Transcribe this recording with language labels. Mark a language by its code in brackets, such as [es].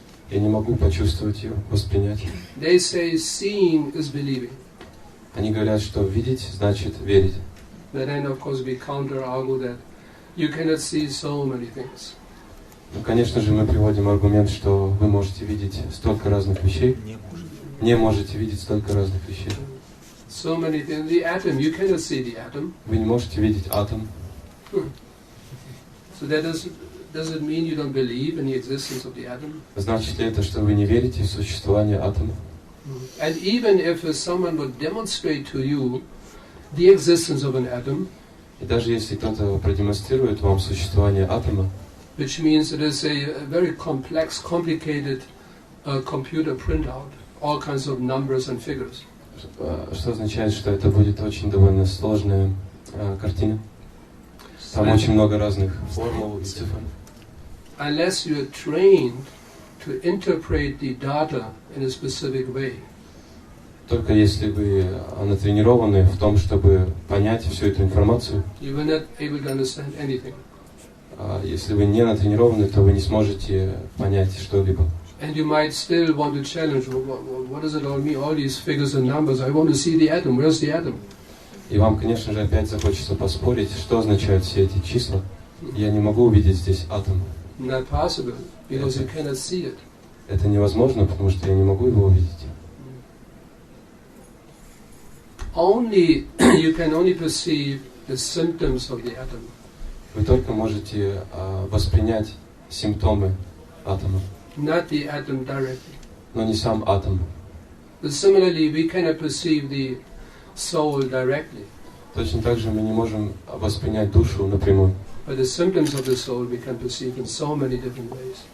[ru] Я не могу почувствовать ее, воспринять. [en] They say seeing is believing. [ru] Они говорят, что видеть значит верить. [en] But then, of course, we counter-argue that you cannot see so many things. [ru] Ну, конечно же, мы приводим аргумент, что вы можете видеть столько разных вещей. Не можете видеть столько разных вещей. [en] So many things. The atom, you cannot see the atom. [ru] Вы не можете видеть атом. [en] So that does it mean you don't believe in the existence of the atom? [ru] Значит ли это, что вы не верите в существование атома? [en] And even if someone would demonstrate to you the existence of an atom, [ru] И даже если кто-то продемонстрирует вам существование атома, [en] which means it is a very complex, complicated computer printout, all kinds of numbers and figures. [ru] что означает, что это будет очень довольно сложная картина. Там очень много разных формул и цифр. [en] Unless you are trained to interpret the data in a specific way. [ru] Только если вы натренированы в том, чтобы понять всю эту информацию, [en] You will not able to understand anything. [ru] Если вы не натренированы, то вы не сможете понять что-либо. [en] And you might still want to challenge, what does it all mean? All these figures and numbers, I want to see the atom, where's the atom? [ru] И вам, конечно же, опять захочется поспорить, что означают все эти числа. Я не могу увидеть здесь атом. [en] Not possible, because you cannot see it. [ru] Это невозможно, потому что я не могу его увидеть. [en] You can only perceive the symptoms of the atom. [ru] Вы только можете воспринять симптомы атома, [en] Not the atom directly. [ru] но не сам атом. [en] But similarly, we cannot perceive the soul directly. [ru] Точно так же мы не можем воспринять душу напрямую. [en] But the symptoms of the soul we can perceive in so many different ways.